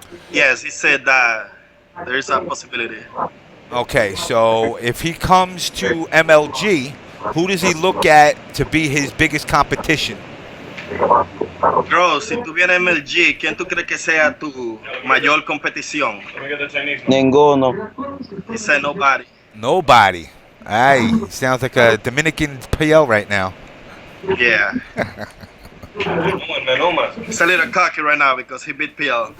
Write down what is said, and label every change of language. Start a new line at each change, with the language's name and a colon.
English: Yes, he said that there is a possibility. Okay, so if he comes to MLG, who does he look at to be his biggest competition?
Spanish: Gross, si tú vienes a MLG, ¿quién tú crees que sea tu mayor competición? Ninguno.
English: He said nobody. Nobody. Ay, sounds like a Dominican PL right now. Yeah. He's a little cocky right now because he beat PL.